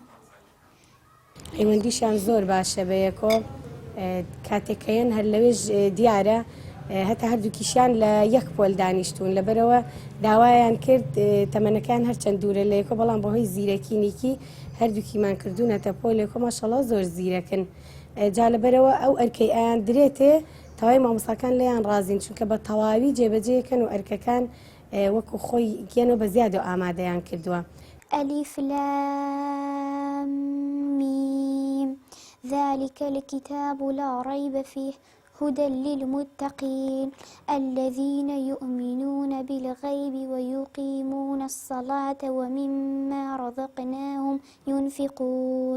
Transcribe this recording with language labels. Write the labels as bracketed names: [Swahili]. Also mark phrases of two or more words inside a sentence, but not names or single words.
[Central Kurdish] پەیوەندیشیان زۆر باشە بەیەکۆ کاتێکەیەن هەر لەوێژ دیارە هەتا هەردووکیشیان لە یەک پۆل دانیشتون لەبەرەوە داوایان کرد تەمەنەکان هەرچەند دوورە لەیەکۆ بەڵام بەهۆی زیرەکینێکی هەردووکیمان کردوونەتە پۆلێکۆ ماشەڵڵا زۆر زیرەکن جا لەبەرەوە ئەو ئەرکەی ئایان درێتێ تەواوی مامۆستاکان لێیان ڕازین چونکە بە تەواوی جێبەجێکەن و ئەرکەکان وەکو خۆی گێنەوە بە زیادە ئامادەیان کردووە. [Arabic] ألف لام ميم ذلك الكتاب لا ريب فيه هدى للمتقين الذين يؤمنون بالغيب ويقيمون الصلاة ومما رزقناهم ينفقون.